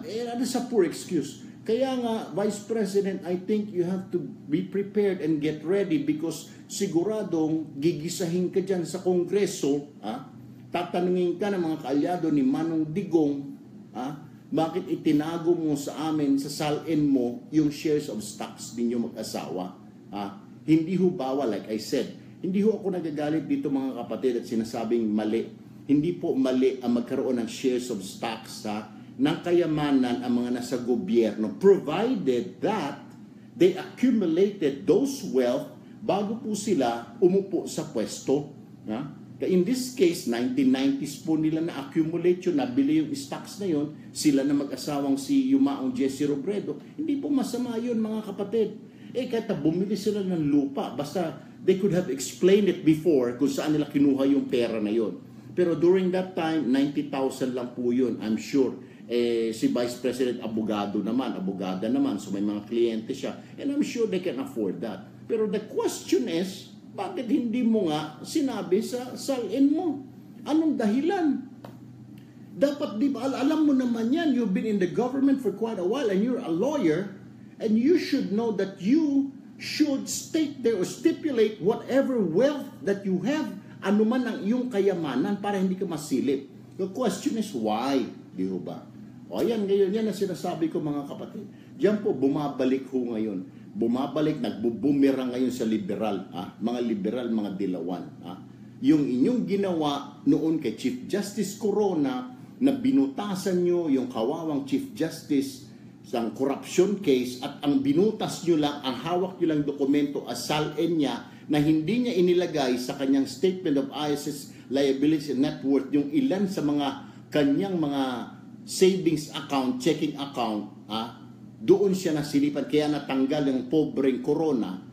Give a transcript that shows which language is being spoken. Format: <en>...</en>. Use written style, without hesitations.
<en>That is a poor excuse.</en> <tl>Kaya nga, Vice President,</tl> <en>I think you have to be prepared and get ready</en> <tl>because siguradong gigisahin ka dyan sa Kongreso, tatanungin ka ng mga kaalyado ni Manong Digong, bakit itinago mo sa amin, sa salin mo, yung shares of stocks ninyo mag-asawa? Hindi ho bawal,</tl> <en>like I said.</en> <tl>Hindi ho ako nagagalit dito mga kapatid at sinasabing mali. Hindi po mali ang magkaroon ng shares of stocks ng kayamanan ang mga nasa gobyerno,</tl> <en>provided that they accumulated those wealth</en> <tl>bago po sila umupo sa pwesto.</tl> <en>In this case,</en> <tl>1990s po nila na-accumulate yun, nabili yung stocks na yun, sila na mag-asawang si Yumaong Jesse Robredo. Hindi po masama yun, mga kapatid. Kahit bumili sila ng lupa, basta</tl> <en>they could have explained it before</en> <tl>kung saan nila kinuha yung pera na yun.</tl> <en>Pero during that time, 90,000 lang po yun, I'm sure.</en> <tl>Si Vice President abogada naman, so may mga kliyente siya.</tl> <en>And I'm sure they can afford that.</en> <tl>Pero</tl> <en>the question is,</en> <tl>bakit hindi mo nga sinabi sa salin mo? Anong dahilan?</tl> <en>Dapat, di ba,</en> <tl>alam mo naman yan,</tl> <en>you've been in the government for quite a while and you're a lawyer and you should know that you should state there or stipulate whatever wealth that you have,</en> <tl>anuman ang iyong kayamanan para hindi ka masilip.</tl> <en>The question is why? Di ba?</en> <tl>O yan, ngayon, yan ang sinasabi ko mga kapatid. Diyan po, bumabalik ho ngayon. Nagbubumerang ngayon sa liberal. Mga liberal, mga dilawan. Yung inyong ginawa noon kay Chief Justice Corona na binutasan nyo yung kawawang Chief Justice sa corruption case at ang binutas nyo lang, ang hawak nyo lang dokumento, asalin niya na hindi niya inilagay sa kanyang statement of assets, liabilities, and net worth yung ilan sa mga kanyang mga savings account, checking account, doon siya nasilipan, kaya natanggal yung pobreng Corona.</tl>